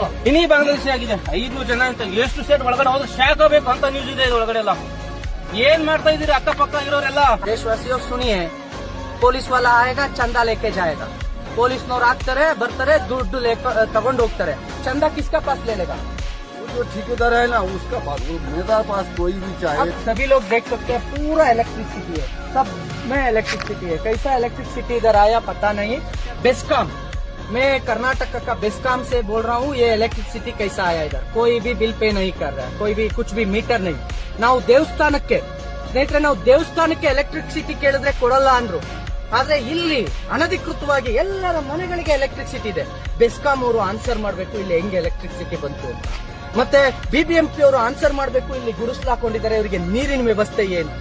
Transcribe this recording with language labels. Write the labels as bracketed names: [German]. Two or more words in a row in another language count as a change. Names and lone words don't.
[Kannada] ಇನಿ ಬಾಂಗ್ಲಾದೇಶ ಆಗಿದೆ 500 ಜನ ಅಂತ. ಎಷ್ಟು ಸ್ಟೇಟ್ ಒಳಗಡೆ ಹೋದ್ರೆ ಶಾಕ್ ಆಗಬೇಕು ಅಂತ ನ್ಯೂಸ್ ಇದೆ ಒಳಗಡೆ ಎಲ್ಲ. ಏನ್ ಮಾಡ್ತಾ ಇದೀರಿ ಅಕ್ಕಪಕ್ಕ ಇರೋರೆಲ್ಲ? [Hindi] देशवासियो सुनिए, पुलिस वाला आएगा चंदा लेके जाएगा. [Kannada] ಪೊಲೀಸ್ನವ್ರು ಆಗ್ತಾರೆ, ಬರ್ತಾರೆ, ದುಡ್ಡು ತಗೊಂಡು ಹೋಗ್ತಾರೆ. [Hindi] चंदा किसका पास लेलेगा? जो ठेकेदार है ना उसका पास, मेरा पास कोई भी चाहे. सभी लोग देख सकते हैं पूरा इलेक्ट्रिसिटी है, सब में इलेक्ट्रिसिटी है. कैसा इलेक्ट्रिसिटी इधर आया पता नहीं. बेस्कॉम, मैं कर्नाटक का बेस्कॉम से बोल रहा हूँ. ये इलेक्ट्रिसिटी कैसा आया इधर? कोई भी बिल पे नहीं कर रहा है, कोई भी कुछ भी मीटर नहीं. [Kannada] ನಾವು ದೇವಸ್ಥಾನಕ್ಕೆ ಸ್ನೇಹಿತರೆ, ನಾವು ದೇವಸ್ಥಾನಕ್ಕೆ ಎಲೆಕ್ಟ್ರಿಸಿಟಿ ಕೇಳಿದ್ರೆ ಕೊಡಲ್ಲ ಅಂದ್ರು. ಆದ್ರೆ ಇಲ್ಲಿ ಅನಧಿಕೃತವಾಗಿ ಎಲ್ಲರ ಮನೆಗಳಿಗೆ ಎಲೆಕ್ಟ್ರಿಸಿಟಿ ಇದೆ. ಬೆಸ್ಕಾಂ ಅವರು ಆನ್ಸರ್ ಮಾಡಬೇಕು ಇಲ್ಲಿ ಹೆಂಗೆ ಎಲೆಕ್ಟ್ರಿಸಿಟಿ ಬಂತು ಅಂತ. ಮತ್ತೆ ಬಿಬಿಎಂಪಿ ಅವರು ಆನ್ಸರ್ ಮಾಡಬೇಕು ಇಲ್ಲಿ ಗುಡಿಸ್ಲಾಕೊಂಡಿದ್ದಾರೆ, ಇವರಿಗೆ ನೀರಿನ ವ್ಯವಸ್ಥೆ ಏನು?